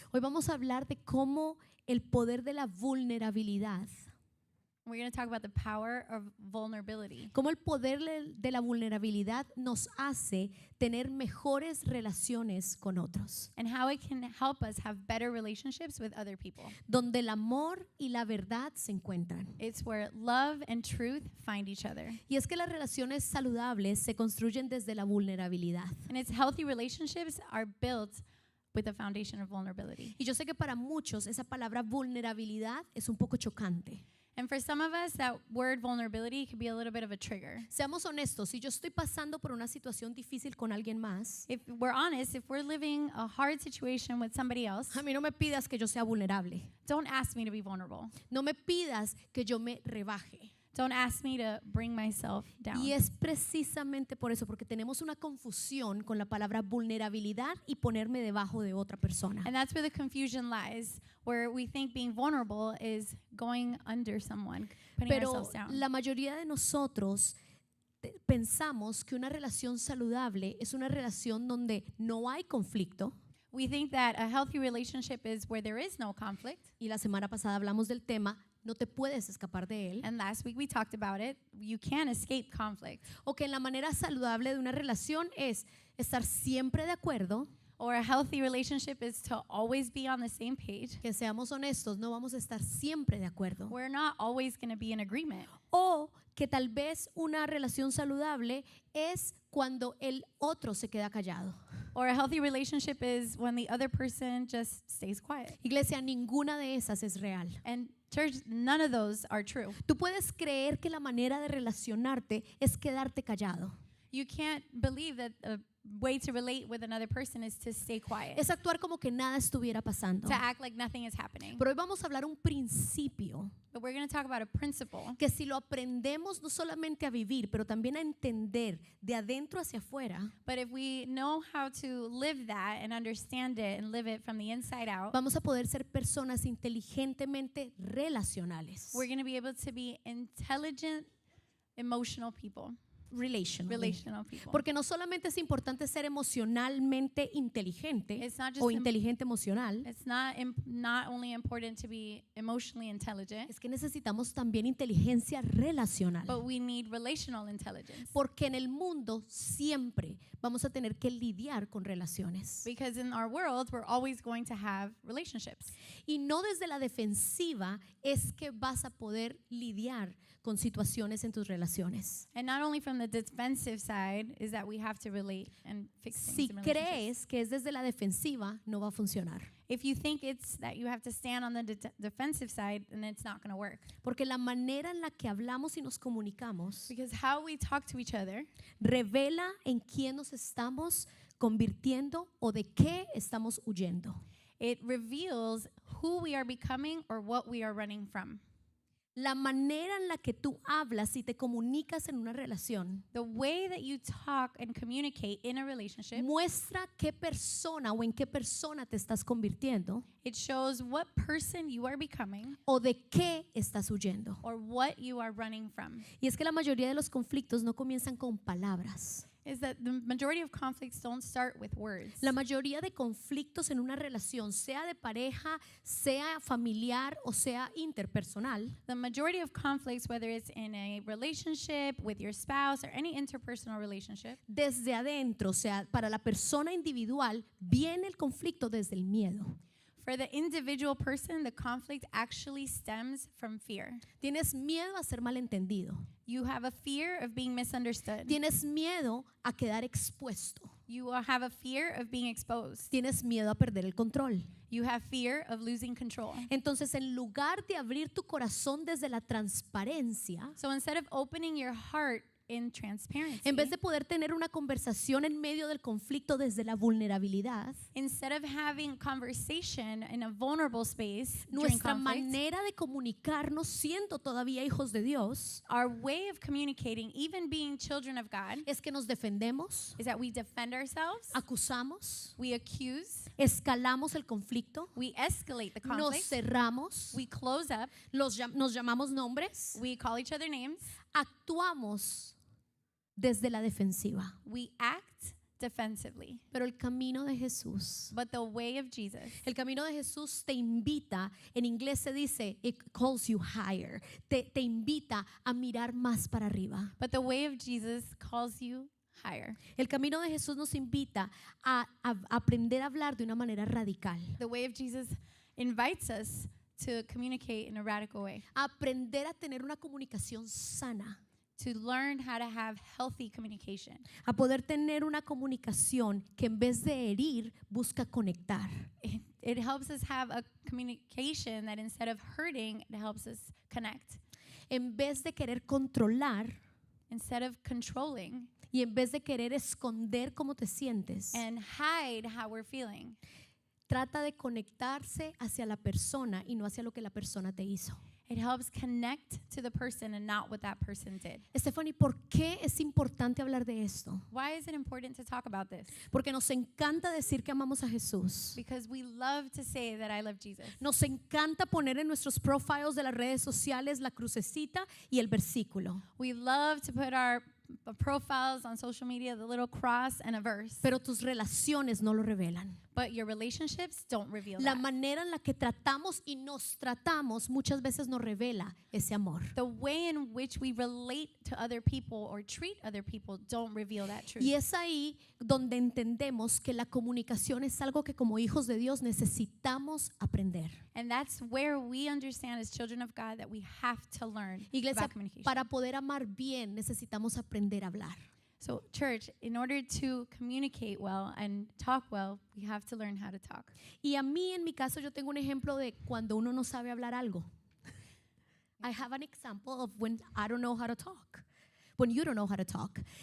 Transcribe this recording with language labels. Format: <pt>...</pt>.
<es>Hoy vamos a hablar de cómo el poder de la vulnerabilidad,</es> <en>We're going to talk about the power of vulnerability.</en> <es>cómo el poder de la vulnerabilidad nos hace tener mejores relaciones con otros,</es> <en>And how it can help us have better relationships with other people.</en> <es>donde el amor y la verdad se encuentran.</es> <en>It's where love and truth find each other.</en> <es>Y es que las relaciones saludables se construyen desde la vulnerabilidad.</es> <en>And its healthy relationships are built with the foundation of vulnerability.</en> <es>Y yo sé que para muchos esa palabra vulnerabilidad es un poco chocante.</es> <en>And for some of us, that word vulnerability could be a little bit of a trigger.</en> <es>Seamos honestos, si yo estoy pasando por una situación difícil con alguien más,</es> <en>If we're honest, if we're living a hard situation with somebody else,</en> <es>a mí no me pidas que yo sea vulnerable.</es> <en>don't ask me to be vulnerable.</en> <es>No me pidas que yo me rebaje.</es> <en>Don't ask me to bring myself down.</en> <es>Y es precisamente por eso, porque tenemos una confusión con la palabra vulnerabilidad y ponerme debajo de otra persona.</es> <en>And that's where the confusion lies, where we think being vulnerable is going under someone, putting</en> <es>Pero</es> <en>ourselves down.</en> <es>la mayoría de nosotros pensamos que una relación saludable es una relación donde no hay conflicto.</es> <en>We think that a healthy relationship is where there is no conflict.</en> <es>Y la semana pasada hablamos del tema, no te puedes escapar de él.</es> <en>And last week we talked about it. You can't escape conflict.</en> <es>O que la manera saludable de una relación es estar siempre de acuerdo.</es> <en>Or a healthy relationship is to always be on the same page.</en> <es>Que seamos honestos, no vamos a estar siempre de acuerdo.</es> <en>We're not always going to be in agreement.</en> <es>O que tal vez una relación saludable es cuando el otro se queda callado.</es> <en>Or a healthy relationship is when the other person just stays quiet.</en> <es>Iglesia, ninguna de esas es real.</es> <en>And church, none of those are true.</en> <es>Tú puedes creer que la manera de relacionarte es quedarte callado.</es> <en>You can't believe that a way to relate with another person is to stay quiet,</en> <es>Es actuar como que nada estuviera pasando.</es> <en>to act like nothing is happening.</en> <es>Pero hoy vamos a hablar un principio</es> <en>But we're going to talk about a principle</en> <es>que si lo aprendemos no solamente a vivir, pero también a entender de adentro hacia afuera,</es> <en>But if we know how to live that and understand it and live it from the inside out,</en> <es>vamos a poder ser personas inteligentemente relacionales.</es> <en>we're going to be able to be intelligent, emotional people. Relational people.</en> <es>Porque no solamente es importante ser emocionalmente inteligente</es> <en>It's not just</en> <es>o inteligente emocional,</es> <en>It's not only important to be emotionally intelligent,</en> <es>es que necesitamos también inteligencia relacional.</es> <en>but we need relational intelligence.</en> <es>Porque en el mundo siempre vamos a tener que lidiar con relaciones.</es> <en>Because in our world, we're always going to have relationships.</en> <es>Y no desde la defensiva es que vas a poder lidiar con situaciones en tus relaciones.</es> <en>And not only from the defensive side is that we have to relate and fix things</en> <es>Si</es> <en>in relationships.</en> <es>crees que es desde la defensiva, no va a funcionar.</es> <en>If you think it's that you have to stand on the defensive side, then it's not going to work.</en> <es>Porque la manera en la que hablamos y nos comunicamos</es> <en>Because how we talk to each other</en> <es>revela en quién nos estamos convirtiendo o de qué estamos huyendo.</es> <en>it reveals who we are becoming or what we are running from.</en> <es>La manera en la que tú hablas y te comunicas en una relación</es> <en>The way that you talk and communicate in a relationship,</en> <es>muestra qué persona o en qué persona te estás convirtiendo</es> <en>it shows what person you are becoming</en> <es>o de qué estás huyendo.</es> <en>or what you are running from.</en> <es>Y es que la mayoría de los conflictos no comienzan con palabras.</es> <en>Is that the majority of conflicts don't start with words.</en> <es>La mayoría de conflictos en una relación, sea de pareja, sea familiar o sea interpersonal,</es> <en>The majority of conflicts, whether it's in a relationship with your spouse or any interpersonal relationship,</en> <es>desde adentro, o sea, para la persona individual, viene el conflicto desde el miedo.</es> <en>for the individual person, the conflict actually stems from fear.</en> <es>Tienes miedo a ser malentendido.</es> <en>You have a fear of being misunderstood.</en> <es>Tienes miedo a quedar expuesto.</es> <en>You have a fear of being exposed.</en> <es>Tienes miedo a perder el control.</es> <en>You have fear of losing control.</en> <es>Entonces, en lugar de abrir tu corazón desde la transparencia,</es> <en>So instead of opening your heart in transparency,</en> <es>en vez de poder tener una conversación en medio del conflicto desde la vulnerabilidad,</es> <en>instead of having conversation in a vulnerable space during</en> <es>nuestra</es> <en>conflict,</en> <es>manera de comunicarnos siendo todavía hijos de Dios</es> <en>our way of communicating, even being children of God,</en> <es>es que nos defendemos,</es> <en>is that we defend ourselves,</en> <es>acusamos,</es> <en>we accuse,</en> <es>escalamos el conflicto,</es> <en>we escalate the</en> <es>nos</es> <en>conflict,</en> <es>cerramos,</es> <en>we close up,</en> <es>nos llamamos nombres,</es> <en>we call each other names,</en> <es>actuamos desde la defensiva.</es> <en>we act defensively.</en> <es>Pero el camino de Jesús,</es> <en>But the way of Jesus,</en> <es>el camino de Jesús te invita, en inglés se dice,</es> <en>it calls you higher,</en> <es>te invita a mirar más para arriba.</es> <en>but the way of Jesus calls you higher.</en> <es>El camino de Jesús nos invita a aprender a hablar de una manera radical,</es> <en>The way of Jesus invites us to communicate in a radical way,</en> <es>a aprender a tener una comunicación sana,</es> <en>to learn how to have healthy communication.</en> <es>a poder tener una comunicación que en vez de herir busca conectar.</es> <en>It helps us have a communication that instead of hurting, it helps us connect.</en> <es>En vez de querer controlar</es> <en>Instead of controlling</en> <es>y en vez de querer esconder cómo te sientes,</es> <en>and hide how we're feeling,</en> <es>trata de conectarse hacia la persona y no hacia lo que la persona te hizo.</es> <en>it helps connect to the person and not what that person did.</en> <es>Stephanie, ¿por qué es importante hablar de esto?</es> <en>Why is it important to talk about this?</en> <es>Porque nos encanta decir que amamos a Jesús.</es> <en>Because we love to say that I love Jesus.</en> <es>Nos encanta poner en nuestros profiles de las redes sociales la crucecita y el versículo.</es> <en>We love to put our profiles on social media, the little cross and a verse.</en> <es>Pero tus relaciones no lo revelan.</es> <en>But your relationships don't reveal</en> <es>La</es> <en>that.</en> <es>manera en la que tratamos y nos tratamos muchas veces nos revela ese amor.</es> <en>The way in which we relate to other people or treat other people don't reveal that truth.</en> <es>Y es ahí donde entendemos que la comunicación es algo que como hijos de Dios necesitamos aprender.</es> <en>And that's where we understand as children of God that we have to learn</en> <es>Iglesia,</es> <en>about communication.</en> <es>para poder amar bien necesitamos aprender a hablar.</es> <en>So, church, in order to communicate well and talk well, we have to learn how to talk.</en> <es>Y a mí, en mi caso, yo tengo un ejemplo de cuando uno no sabe hablar algo.</es> <en>I have an example of when I don't know how to talk. When you don't know how to talk.</en>